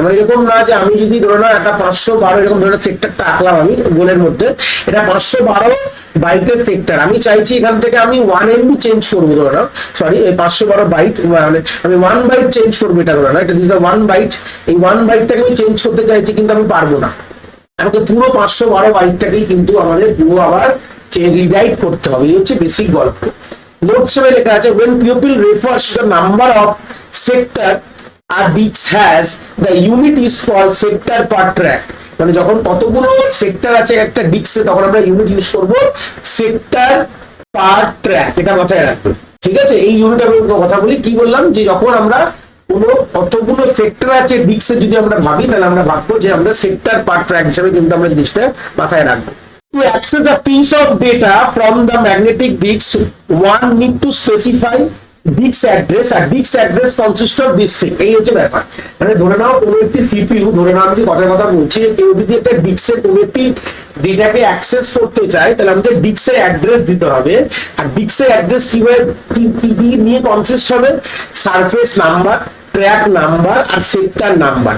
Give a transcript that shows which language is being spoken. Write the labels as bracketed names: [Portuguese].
[Bangla] মানে এরকম না যে আমি যদি ধরো না একটা 512 এরকম ধরো সেক্টরটা আঁকলাম আমি গোলের মধ্যে, এটা 512 বাইটের সেক্টর, আমি চাইছি এখান থেকে আমি 1 MB চেঞ্জ করবো, ধরো না সরি এই 512 বাইট, মানে আমি 1 বাইট চেঞ্জ করবো, এটা ধরো না এটা দিস 1 বাইট, এই 1 বাইটটাকে আমি চেঞ্জ করতে চাইছি কিন্তু আমি পারবো না, আমাকে পুরো 512 বাইটটাকেই কিন্তু আমাদের পুরো আবার রিরাইট করতে হবে। এই হচ্ছে বেসিক গল্প। নোটস এ লেখা আছে [English] when pupil refers to the number of sector a disk has, the unit is called sector per track। [Bangla] মানে যখন কতগুলো সেক্টর আছে একটা ডিস্কে, তখন আমরা ইউনিট ইউজ করব সেক্টর পার ট্র্যাক, এটা মাথায় রাখবে, ঠিক আছে। এই ইউনিট আমি কথা বলি, কি বললাম, যে যখন আমরা কোনো কতগুলো সেক্টর আছে ডিস্কে যদি আমরা ভাবি, তাহলে আমরা ভাববো যে আমরা সেক্টর পার ট্র্যাক হিসেবে কিন্তু আমরা জিনিসটা মাথায় রাখবো। [English] To access a piece of data from the magnetic disc, one need to specify disk address, আর disk address consists of this thing. [Bangla] এই হচ্ছে ব্যাপার। মানে ধরে নাও কোনো একটি সিপিইউ, ধরে নাও আমি কথার কথা বলছি, কেউ যদি একটা ডিস্কের কোনো একটি ডেটাকে অ্যাক্সেস করতে চায়, তাহলে আমাদের ডিস্কের অ্যাড্রেস দিতে হবে। আর ডিস্কের অ্যাড্রেস কি নিয়ে কনসিস্ট হবে? সারফেস নাম্বার, ট্র্যাক নাম্বার আর সেক্টর নাম্বার।